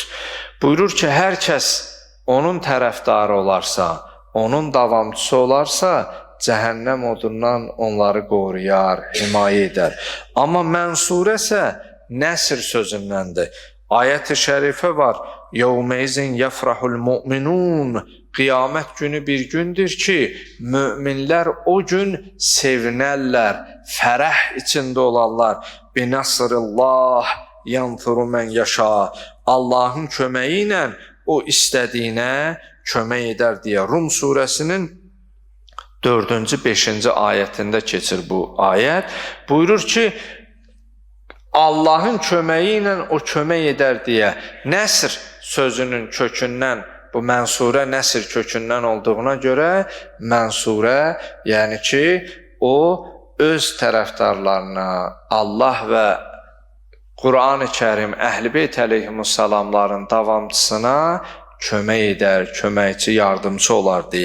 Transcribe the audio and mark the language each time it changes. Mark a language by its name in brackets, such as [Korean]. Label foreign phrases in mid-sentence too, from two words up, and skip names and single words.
[Azerbaijani] Buyurur ki, hər kəs onun tərəfdarı olarsa, onun davamçısı olarsa, cəhənnəm odundan onları qoruyar, himayə edər. Amma Mənsurə isə Nəsr sözündəndir. Ayət-i şərifə var, [Arabic] يَوْمَيْزٍ يَفْرَحُ الْمُؤْمِنُونَ [Azerbaijani] Qiyamət günü bir gündür ki, müminlər o gün sevinərlər, fərəh içində olarlar. [Arabic] بِنَصْرِ يَنْفُرُ مَنْ يَشَاءُ [Azerbaijani] Allahın köməyi ilə o istədiyinə kömək edər deyə Rum surəsinin 4-cü, 5-ci ayətində keçir bu ayət. Buyurur ki, Allahın köməyi ilə o kömək edər deyə Nəsr sözünün kökündən, bu Mənsurə Nəsr kökündən olduğuna görə Mənsurə, yəni ki, o öz tərəfdarlarına Allah və Quran-ı Kərim, Əhl-i Beyt əleyhimussalamların davamçısına kömək edər, köməkçi, yardımcı olar deyə.